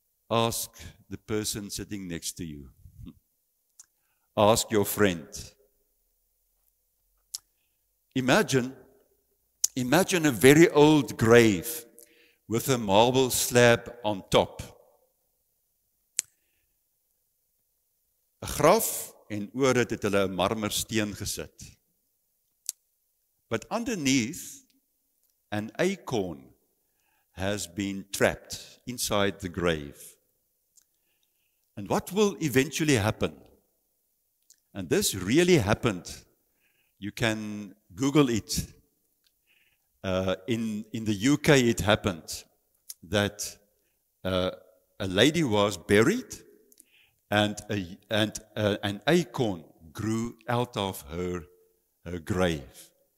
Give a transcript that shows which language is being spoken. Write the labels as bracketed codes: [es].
[en] Ask the person sitting next to you. Ask your friend. Imagine a very old grave with a marble slab on top. [af] 'n Graf en oor dit het hulle 'n marmersteen gesit. [en] But underneath, an acorn has been trapped inside the grave. And what will eventually happen? And this really happened. You can Google it. In the UK, it happened that a lady was buried, and an acorn grew out of her grave.